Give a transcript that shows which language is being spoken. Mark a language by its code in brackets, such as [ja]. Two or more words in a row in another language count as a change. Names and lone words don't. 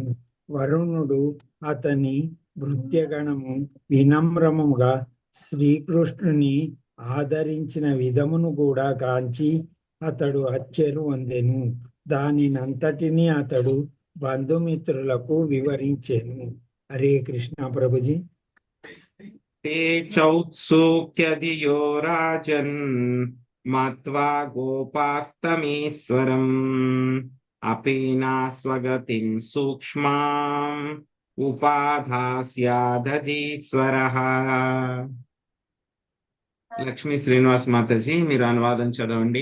[te] వరుణుడు అతని భృత్యగణము వినమ్రముగా శ్రీకృష్ణుని ఆదరించిన విధమును కూడా గాంచి అతడు అచ్చెరు పొందెను. దానినంతటినీ అతడు బంధుమిత్రులకు వివరించెను. హరే కృష్ణ ప్రభుజీ. [sa] ते चौत्सुक्यधियो राजन् मत्वा गोपास्तमीश्वरम् अपीना स्वगतिं सूक्ष्माम् उपाधास्यादधीश्वरः. [te] లక్ష్మీ శ్రీనివాస్ మాతాజీ మీరు అనువాదం చదవండి.